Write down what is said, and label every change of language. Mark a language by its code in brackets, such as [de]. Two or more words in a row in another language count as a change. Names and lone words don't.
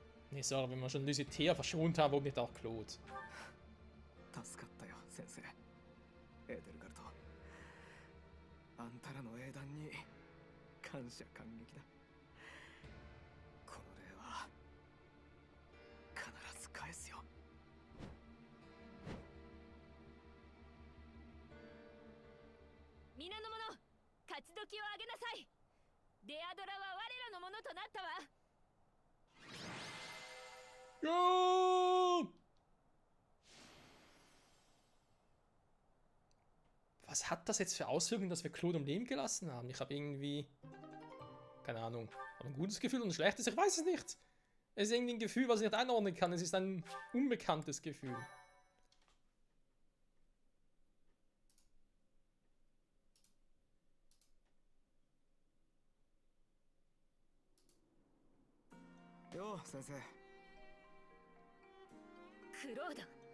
[de] Nee, sorry, wenn wir schon Lysithea verschont haben, warum nicht auch Claude? [ja] 助かったよ先生。エーデルガルト、あんたらの英断に感謝感激だ。この礼は必ず返すよ。皆の者、勝ち時をあげなさい。デアドラは我らのものとなったわ。 [de] Ja! Was hat das jetzt für Auswirkungen, dass wir Claude am Leben gelassen haben? Ich habe irgendwie... Keine Ahnung. Habe ein gutes Gefühl und ein schlechtes, ich weiß es nicht. Es ist irgendwie ein Gefühl, was ich nicht einordnen kann. Es ist ein unbekanntes Gefühl. [ja] よう先生。クロード。